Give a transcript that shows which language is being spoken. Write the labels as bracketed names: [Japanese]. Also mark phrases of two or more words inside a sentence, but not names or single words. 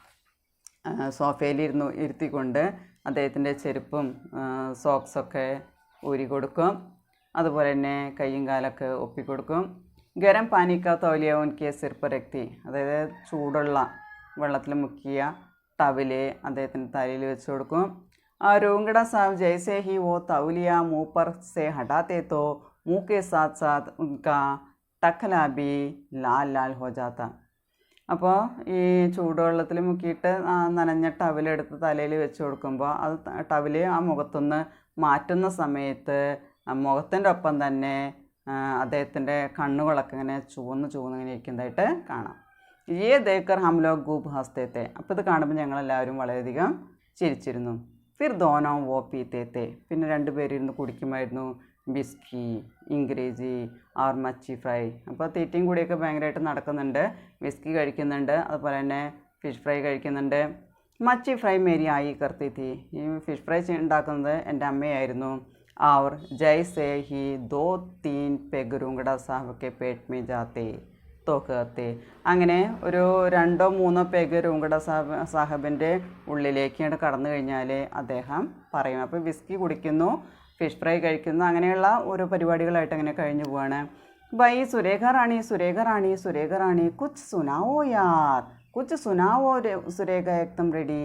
[Malayalam] സോഫയിലിരുന്നു ഇരുത്തിക്കൊണ്ട് അദ്ദേഹത്തിൻ്റെ ചെരുപ്പും സോക്സൊക്കെ ഊരി കൊടുക്കും. അതുപോലെ തന്നെ കയ്യും കാലൊക്കെ ഒപ്പിക്കൊടുക്കും. [Hindi] गरम पानी का तौलिया उनके सिर पर रखती. [Malayalam] അതായത് ചൂടുള്ള വെള്ളത്തിൽ മുക്കിയ ടവല് അദ്ദേഹത്തിൻ്റെ തലയിൽ വെച്ച് കൊടുക്കും. [Hindi] रूंगड़ा साहब जैसे ही वो तौलिया मुँह पर से हटाते तो मुँह के साथ साथ उनका टखला भी लाल लाल हो जाता. [Malayalam] അപ്പോൾ ഈ ചൂടുവെള്ളത്തിൽ മുക്കിയിട്ട് നനഞ്ഞ ടവലെടുത്ത് തലയിൽ വെച്ച് കൊടുക്കുമ്പോൾ അത് ടവല് ആ മുഖത്തുനിന്ന് മാറ്റുന്ന സമയത്ത് മുഖത്തിൻ്റെ ഒപ്പം തന്നെ അദ്ദേഹത്തിൻ്റെ കണ്ണുകളൊക്കെ ഇങ്ങനെ ചുവന്ന് ഇങ്ങനെ ഇരിക്കുന്നതായിട്ട് കാണാം. [Hindi] ये देखकर हम लोग खूब हँसते थे. [Malayalam] അപ്പോൾ ഇത് കാണുമ്പോൾ ഞങ്ങളെല്ലാവരും വളരെയധികം ചിരിച്ചിരുന്നു. [Hindi] फिर दोनों वो पीते थे. [Malayalam] പിന്നെ രണ്ടുപേരിരുന്ന് കുടിക്കുമായിരുന്നു [Hindi] व्हिस्की, अंग्रेज़ी और मच्छी फ्राई. [Malayalam] അപ്പോൾ തീറ്റയും കൂടിയൊക്കെ ഭയങ്കരമായിട്ട് നടക്കുന്നുണ്ട്. വിസ്കി കഴിക്കുന്നുണ്ട്, അതുപോലെ തന്നെ ഫിഷ് ഫ്രൈ കഴിക്കുന്നുണ്ട്. [Hindi] मच्छी फ्राई मेरी आई करती थी. [Malayalam] ഈ ഫിഷ് ഫ്രൈ ഉണ്ടാക്കുന്നത് എൻ്റെ അമ്മയായിരുന്നു. [Hindi] और जैसे ही 2-3 पेग रूंगड़ा साहब के पेट में जाते तो कहते. [Malayalam] അങ്ങനെ ഒരു 2-3 പേഗ് രൂങ്കട സാഹബിൻ്റെ ഉള്ളിലേക്ക് കടന്നു കഴിഞ്ഞാൽ അദ്ദേഹം പറയും. അപ്പോൾ വിസ്കി കുടിക്കുന്നു, ഫിഷ് ഫ്രൈ കഴിക്കുന്നു, അങ്ങനെയുള്ള ഓരോ പരിപാടികളായിട്ട് അങ്ങനെ കഴിഞ്ഞു പോവാണ്. [Hindi] भई सुरेखा रानी सुरेखा रानी सुरेखा रानी कुछ सुनाओ यार कुछ सुनाओ सुरेखा एकदम रेडी.